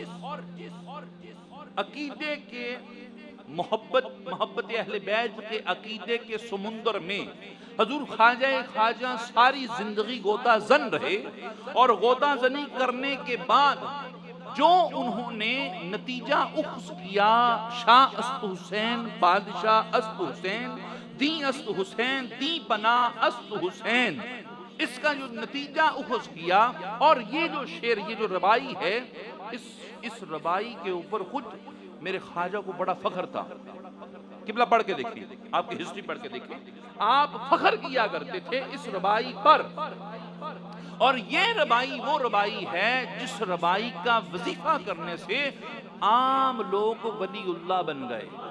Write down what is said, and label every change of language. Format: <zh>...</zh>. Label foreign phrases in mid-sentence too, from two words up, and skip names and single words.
<ur>عقیدے کے محبت اہل بیت کے عقیدے کے سمندر میں حضور خواجہ ساری زندگی غوطہ زن رہے اور غوطہ زنی کرنے کے بعد جو انہوں نے نتیجہ اخذ کیا</ur> <fa>شاہ است حسین بادشاہ است حسین دی است حسین دی پناہ است حسین</fa> <ur>اس کا جو نتیجہ اخذ کیا اور یہ جو شعر یہ جو ربائی ہے اس ربائی کے اوپر خود میرے خواجہ کو بڑا فخر تھا. قبلہ پڑھ کے دیکھیں آپ کی ہسٹری پڑھ کے دیکھیں آپ فخر کیا کرتے تھے اس ربائی پر اور یہ ربائی وہ ربائی ہے جس ربائی کا وظیفہ کرنے سے عام لوگ ولی اللہ بن گئے.</ur>